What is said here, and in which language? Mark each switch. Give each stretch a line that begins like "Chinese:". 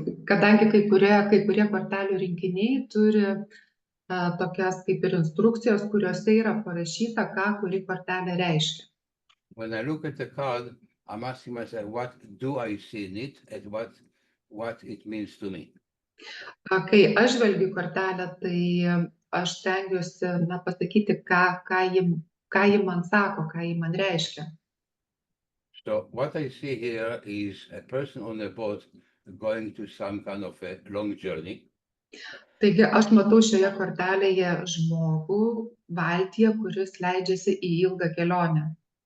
Lithuanian: Kadangi kai kurie kortelių rinkiniai turi tokias kaip ir instrukcijos, kuriuose yra parašyta, ką kuri kortelė reiškia.
English: When I look at the card, I'm asking myself, what do I see in it and what it means to me?
Lithuanian: Kai aš žvelgiu kortelę, tai aš stengiuosi pasakyti, ką ji man sako, ką ji man reiškia.
English: So what I see here is a person on a boat going to some kind of a long journey.
Lithuanian: Taigi aš matau šioje kortelėje žmogų valtyje, kuris leidžiasi į ilgą kelionę.